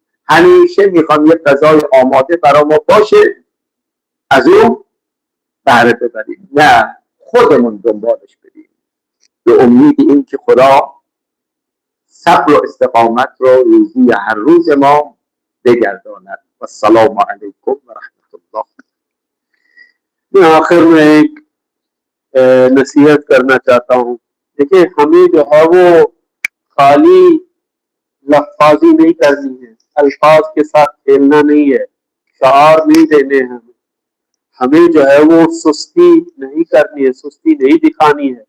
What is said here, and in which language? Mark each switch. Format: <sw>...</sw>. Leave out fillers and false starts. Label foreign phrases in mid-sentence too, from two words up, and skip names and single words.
<fa>همیشه میخوام یه غذای آماده برای ما باشه از اون بهره ببریم، نه خودمون دنبالش بریم به امید این که خدا صبر و استقامت رو روزی هر روز ما بگرداند.</fa> <ar>و السلام علیکم و رحمت الله.</ar> <ur>میں آخر میں ایک نصیحت کرنا چاہتا ہوں. دیکھیے، ہمیں جو ہے وہ خالی لفظی نہیں کرنی ہے، الفاظ کے ساتھ کھیلنا نہیں ہے، شعار نہیں دینے ہیں، ہمیں جو ہے وہ سستی نہیں کرنی ہے، سستی نہیں دکھانی ہے.</ur>